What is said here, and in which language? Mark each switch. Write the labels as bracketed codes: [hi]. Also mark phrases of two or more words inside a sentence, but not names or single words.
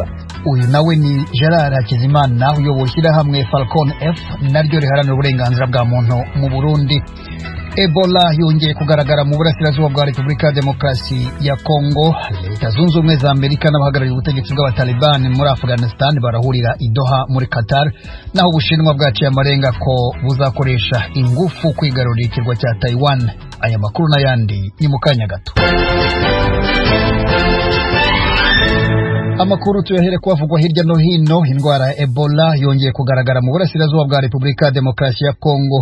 [rw] Uyu nawe ni Gerard Hakizimana uyoboye ishyirahamwe Falcon F naryo riharanira uburenganzira bwa muntu mu Burundi. Ebola yongeye kugaragara mu burasirazuba bwa Repubulika ya Demokarasi ya Kongo. Leta Zunze Ubumwe za Amerika n'abahagarariye ubutegetsi bw'Abataliban muri Afghanistan barahurira i Doha muri Qatar, naho Ubushinwa bwaciye amarenga ko buzakoresha ingufu kwigarurira ikirwa cya Taiwan. Aya makuru n'ayandi ni mu kanya gato. Amakuru tuyahere kwavugwa hirya no hino. Indwara ya Ebola yongeye kugaragara mu burasirazuba bwa Repubulika ya Demokarasi ya Kongo.